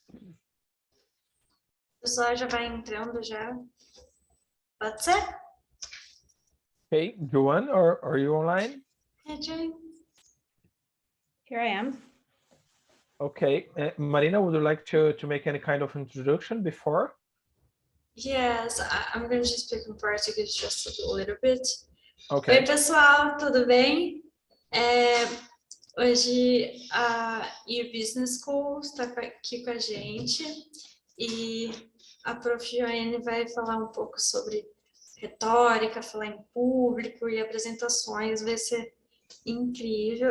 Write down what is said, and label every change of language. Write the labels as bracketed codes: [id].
[pt] O pessoal já vai entrando já. Pode ser? [en] hey, Joanne, are you online? Hey, Joanne. Here I am. Okay. Marina, would you like to make any kind of introduction before? Yes, I'm going to speak in Portuguese just a little bit. Okay. [pt] Oi, pessoal, tudo bem? Hoje a EU Business School está aqui com a gente e a Prof. Joanne vai falar um pouco sobre retórica, falar em público e apresentações, vai ser incrível.